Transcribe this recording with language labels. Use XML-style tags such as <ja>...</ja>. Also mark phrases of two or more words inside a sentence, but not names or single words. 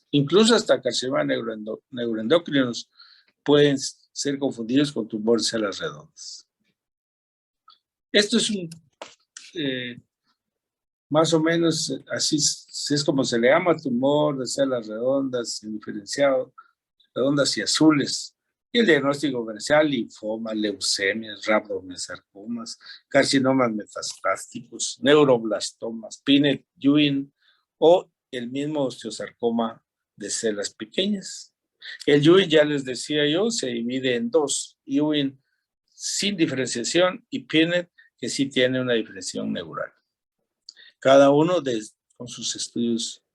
<es>Incluso hasta carcinoma neuroendocrinos pueden ser confundidos con tumores de células redondas. Esto es más o menos así es como se le llama, tumor de células redondas, indiferenciado, redondas y azules. Y el diagnóstico diferencial: linfoma, leucemias, rhabdomyosarcomas, carcinomas metastásticos, neuroblastomas, Pinhead, Ewing o el mismo osteosarcoma de células pequeñas. El Ewing, ya les decía yo, se divide en dos: Ewing sin diferenciación y Pinhead, que sí tiene una diferenciación neural. Cada uno con sus estudios.</es>